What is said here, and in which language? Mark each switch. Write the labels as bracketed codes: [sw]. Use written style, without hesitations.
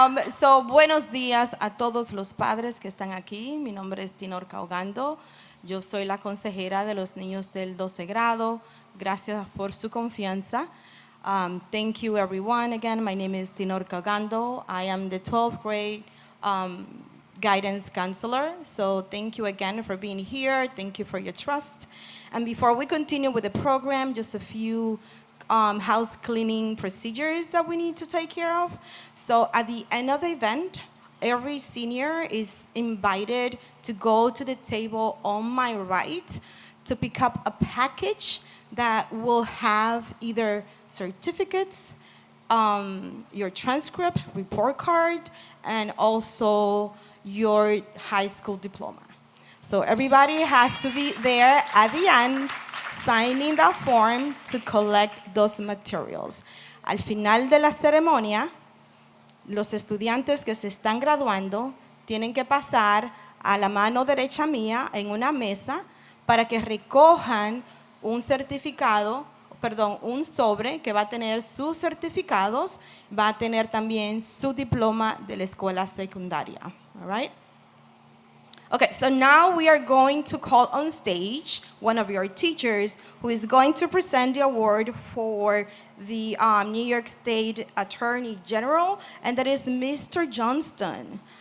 [es] So, buenos días a todos los padres que están aquí. Mi nombre es Tinorca Ogando. Yo soy la consejera de los niños del 12 grado. Gracias por su confianza. [en] Thank you, everyone. Again, my name is Tinorca Ogando. I am the 12th grade guidance counselor. So, thank you again for being here. Thank you for your trust. And before we continue with the program, just a few house cleaning procedures that we need to take care of. So at the end of the event, every senior is invited to go to the table on my right to pick up a package that will have either certificates, your transcript, report card, and also your high school diploma. So everybody has to be there at the end signing the form to collect those materials. [es] Al final de la ceremonia, los estudiantes que se están graduando tienen que pasar a la mano derecha mía en una mesa para que recojan un certificado, perdón, un sobre que va a tener sus certificados, va a tener también su diploma de la escuela secundaria. [en] All right? Okay, so now we are going to call on stage one of your teachers who is going to present the award for the New York State Attorney General, and that is Mr. Johnston.